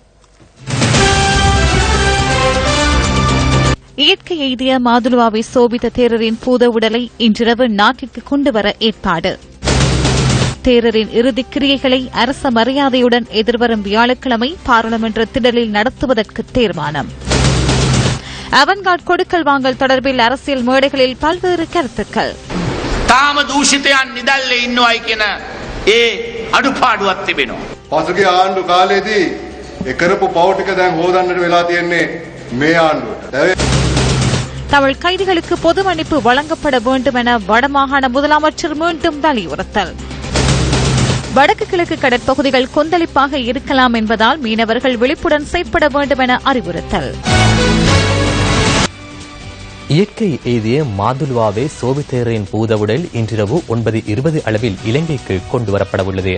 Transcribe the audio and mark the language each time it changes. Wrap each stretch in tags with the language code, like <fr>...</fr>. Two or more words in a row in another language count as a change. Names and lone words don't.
<ta>இயற்கை எய்திய மாதுலுவாவை சோபித்த தேரரின் பூத உடலை இன்றிரவு நாட்டிற்கு கொண்டுவர ஏற்பாடு. தேரரின் இறுதிக் கிரியைகளை அரச மரியாதையுடன் எதிர்வரும் வியாழக்கிழமை பாராளுமன்ற திடலில் நடத்துவதற்கு தீர்மானம். அவன்கார்ட் கொடுக்கல் வாங்கல் தொடர்பில் அரசியல் மேடைகளில் பல்வேறு கருத்துக்கள்.</ta> <si>තාම දූෂිතයන් නිදල්ලේ ඉන්නවයි කියන ඒ අඩුපාඩුවක් තිබෙනවා. පසුගිය ආණ්ඩු කාලේදී ඒ කරපු පව් ටික දැන් හොදන්නට වෙලා තියෙන්නේ මේ ආණ්ඩුවට.</si> <ta>தமிழ் கைதிகளுக்கு பொது மன்னிப்பு வழங்கப்பட வேண்டும் என வடமாகாண முதலமைச்சர் மீண்டும் வலியுறுத்தல். வடக்கு கிழக்கு கடற்பகுதிகள் கொந்தளிப்பாக இருக்கலாம் என்பதால் மீனவர்கள் விழிப்புடன் செயற்பட வேண்டும் என அறிவுறுத்தல். இயற்கை எய்திய மாதுலுவாவே சோபித்தேரின் பூதவுடல் இன்றிரவு 9:20 அளவில் இலங்கைக்கு கொண்டுவரப்படவுள்ளது.</ta>